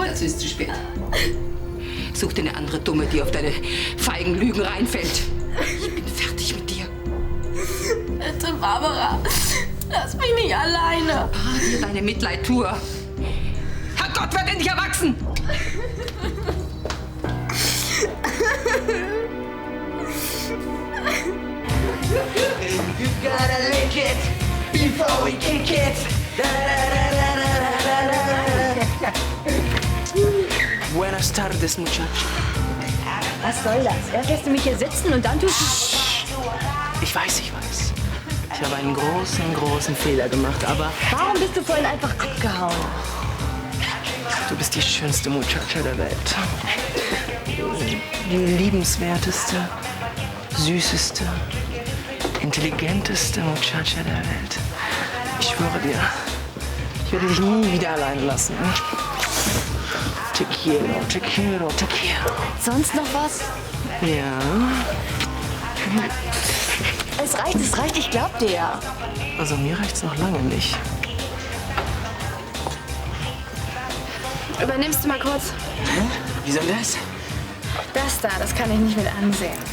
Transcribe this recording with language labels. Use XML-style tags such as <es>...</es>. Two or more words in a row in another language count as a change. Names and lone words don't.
<de>Dazu ist zu spät. Such dir eine andere Dumme, die auf deine feigen Lügen reinfällt. Ich bin fertig mit dir. Bitte, Barbara. Lass mich nicht alleine. Spar dir deine Mitleidtour. Herrgott, werd endlich erwachsen!</de> <en>You gotta lick it before we kick it.</en> <es>Buenas tardes, muchacho.</es> <de>Was soll das? Erst lässt du mich hier sitzen und dann tust du... Ich weiß. Ich habe einen großen Fehler gemacht, aber... Warum bist du vorhin einfach abgehauen? Du bist die schönste Muchacha der Welt. Die liebenswerteste, süßeste, intelligenteste Muchacha der Welt. Ich schwöre dir, ich werde dich nie wieder allein lassen.</de> <es>Te quiero, te quiero, te quiero.</es> <de>Sonst noch was? Ja. Es reicht, ich glaub dir ja. Also mir reicht's noch lange nicht. Übernimmst du mal kurz? Wie soll das? Das kann ich nicht mit ansehen.</de>